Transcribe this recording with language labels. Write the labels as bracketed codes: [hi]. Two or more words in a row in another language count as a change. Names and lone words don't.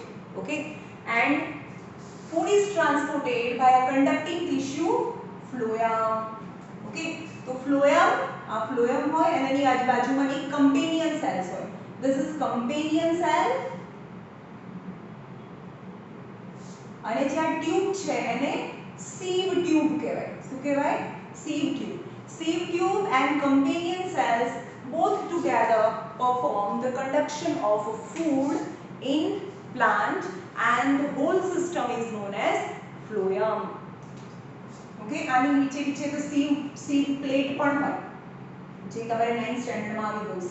[en] Okay, and food is transported by a conducting tissue, phloem. [gu] Okay, तो phloem હોય અને એની આજુબાજુમાં એક [en] companion cells [gu] હોય. [en] This is companion cell [gu] અને જે આ ટ્યુબ છે એને [en] sieve tube [gu] કહેવાય. શું કહેવાય? [en] sieve tube. Sieve tube and companion cells both together perform the conduction of food in plant and the whole system is known as phloem. [gu] Okay, આની નીચે તો [en] sieve plate [gu] પણ હોય જે તમારે [en] 9th standard [gu] માં આવી ગયું.